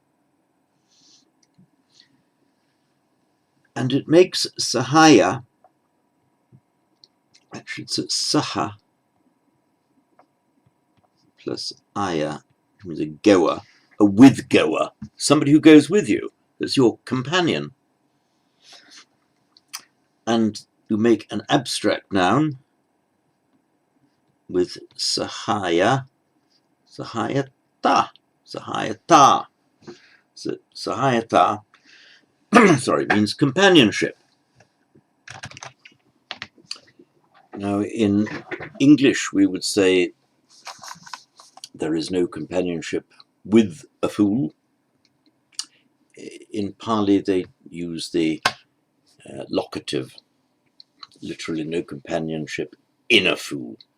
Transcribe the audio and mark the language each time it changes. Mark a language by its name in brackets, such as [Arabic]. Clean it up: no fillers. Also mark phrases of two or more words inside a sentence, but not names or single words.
[English] And it makes sahaya, actually it's saha plus aya, which means a goer, a with goer, somebody who goes with you, that's your companion. And you make an abstract noun with sahaya, sahayata, sahayata. So sahayata, sorry, means companionship. Now in English we would say there is no companionship with a fool. In Pali they use the locative, literally no companionship in a fool.